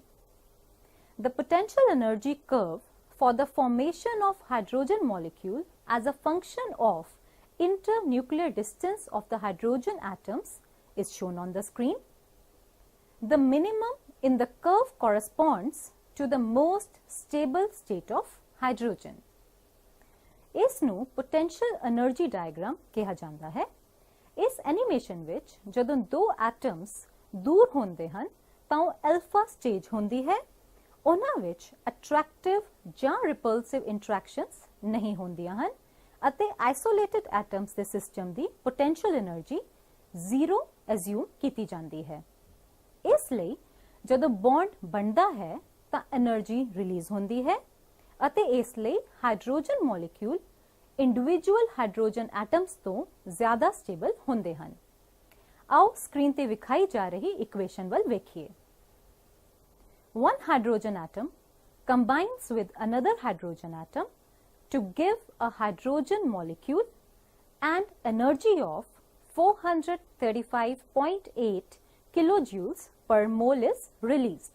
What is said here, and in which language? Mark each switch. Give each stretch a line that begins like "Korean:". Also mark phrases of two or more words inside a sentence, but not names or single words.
English: The potential energy curve for the formation of hydrogen molecule as a function of internuclear distance of the hydrogen atoms is shown on the screen. The minimum in the curve corresponds to the most stable state of hydrogen.
Punjabi: ਇਸ ਨੂੰ
English: potential energy diagram
Punjabi: ਕਿਹਾ ਜਾਂਦਾ ਹੈ। ਇਸ ਐਨੀਮੇਸ਼ਨ ਵਿੱਚ ਜਦੋਂ ਦੋ ਐਟਮਸ ਦੂਰ ਹੁੰਦੇ ਹਨ ਤਾਂ ਉਹ
English: alpha stage
Punjabi: ਹੁੰਦੀ ਹੈ। ਉਹਨਾਂ ਵਿੱਚ attractive ਜਾਂ
English: repulsive interactions
Punjabi: ਨਹੀਂ ਹੁੰਦੀਆਂ ਹਨ ਅਤੇ
English: isolated atoms
Punjabi: ਦੇ ਸਿਸਟਮ ਦੀ
English: potential energy
Punjabi: 0 assume ਕੀਤੀ ਜਾਂਦੀ ਹੈ। ਇਸ ਲਈ ਜਦੋਂ ਬੌਂਡ ਬਣਦਾ ਹੈ ਤਾਂ
English: energy release
Punjabi: ਹੁੰਦੀ ਹੈ ਅਤੇ ਇਸ ਲਈ
English: hydrogen molecule individual hydrogen atoms
Punjabi: ਤੋਂ ਜ਼ਿਆਦਾ ਸਟੇਬਲ ਹੁੰਦੇ ਹਨ। ਆਓ ਸਕਰੀਨ ਤੇ ਵਿਖਾਈ ਜਾ ਰਹੀ ਇਕੁਏਸ਼ਨ ਵੱਲ ਵੇਖੀਏ।
English: One hydrogen atom combines with another hydrogen atom to give a hydrogen molecule and energy of 435.8 kilojoules per mole is released.